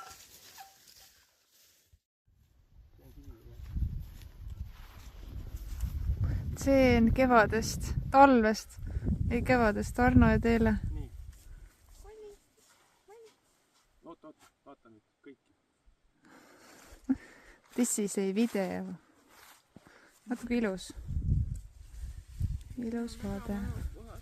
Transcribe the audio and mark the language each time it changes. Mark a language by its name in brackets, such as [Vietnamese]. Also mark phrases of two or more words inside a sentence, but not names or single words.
[Estonian] See on kevadest, talvest, ei kevadest Arno ja Teele. Nii. Oot, vaata nüüd kõiki. [English] This is a video. [Estonian] Natuke ilus. Ilus vaade.